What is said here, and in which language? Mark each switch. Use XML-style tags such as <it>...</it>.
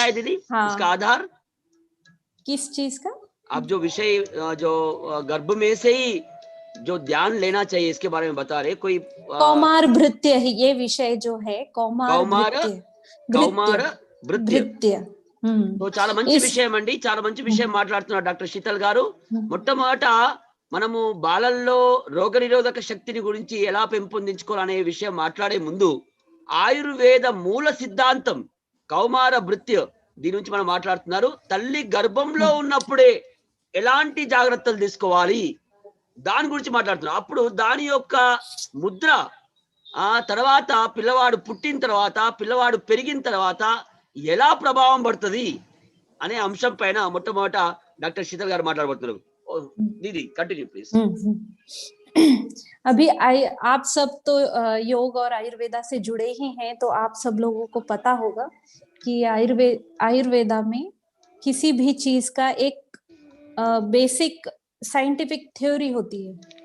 <hi>क्या है दीदी? उसका आधार किस चीज का? आप जो विषय जो गर्भ में से ही जो ध्यान लेना चाहिए इसके बारे में बता रहे कोई कौमार भृत्य है ये विषय जो है, कौमार भृत्य।</hi> <te>तो చాలా మంచి విషయం అండి, చాలా మంచి విషయం మాట్లాడుతున్నారు డాక్టర్ శీతల్ గారు. మొట్టమొదట మనము బాలల్లో రోగనిరోధక శక్తిని గురించి ఎలా పెంపొందించుకోవాలనే విషయం మాట్లాడే ముందు ఆయుర్వేద మూల సిద్ధాంతం కౌమార భృత్య దీని నుంచి మనం మాట్లాడుతున్నారు. తల్లి గర్భంలో ఉన్నప్పుడే ఎలాంటి జాగ్రత్తలు తీసుకోవాలి దాని గురించి మాట్లాడుతున్నారు. అప్పుడు దాని యొక్క ముద్ర ఆ తర్వాత పిల్లవాడు పుట్టిన తర్వాత పిల్లవాడు పెరిగిన తర్వాత ఎలా ప్రభావం పడుతుంది అనే అంశం పైన మొట్టమొదట డాక్టర్ శీతల్ గారు మాట్లాడబోతున్నారు.</te> <hi>दीदी कंटिन्यू प्लीज। अभी आप सब तो योग और आयुर्वेदा से जुड़े ही हैं, तो आप सब लोगों को पता होगा कि आयुर्वेदा में किसी भी चीज का एक बेसिक साइंटिफिक थ्योरी होती है।</hi>